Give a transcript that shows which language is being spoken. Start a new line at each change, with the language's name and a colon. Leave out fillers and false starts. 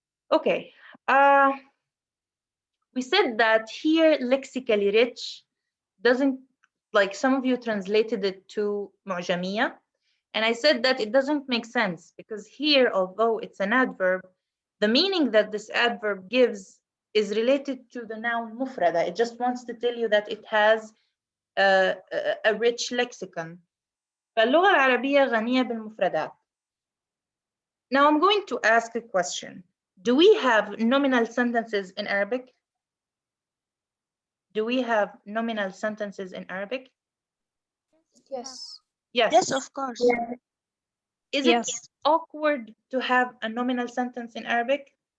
English: Okay, we said that here lexically rich doesn't, like some of you translated it to معجمية, and I said that it doesn't make sense because here, although it's an adverb, the meaning that this adverb gives is related to the noun مفردة. It just wants to tell you that it has a rich lexicon.
Arabic: فاللغة العربية غنية بالمفردات.
English: Now I'm going to ask a question. Do we have nominal sentences in Arabic? Do we have nominal sentences in Arabic? Yes. Yes. Yes, of course. Yeah. Is Yes. it awkward to have a nominal sentence in Arabic?